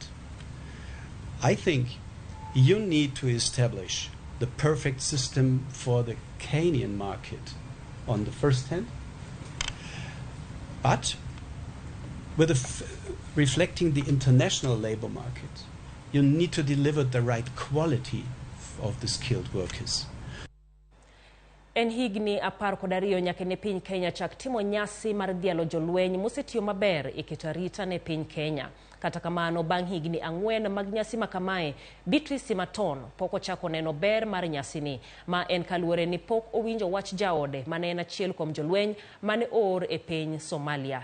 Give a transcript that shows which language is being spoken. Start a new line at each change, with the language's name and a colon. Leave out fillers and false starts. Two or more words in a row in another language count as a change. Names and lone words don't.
English: I think you need to establish the perfect system for the Kenyan market on the first hand, but with reflecting the international labor market, you need to deliver the right quality of the skilled workers.
Luo (Kenya and Tanzania): En higni apar kod ariyo nyaka ne piny Kenya chak timo nyasi mar dhialo jolweny mosetiyo maber e keto arita ne piny Kenya. Kata kamano bang' higni 4 mag nyasi makamae, Beatrice Maton pok ochako neno ber mar nyasini, ma en kaluwore ni pok owinjo wach jaode mane en achiel kuom jolweny mane oor e piny Somalia.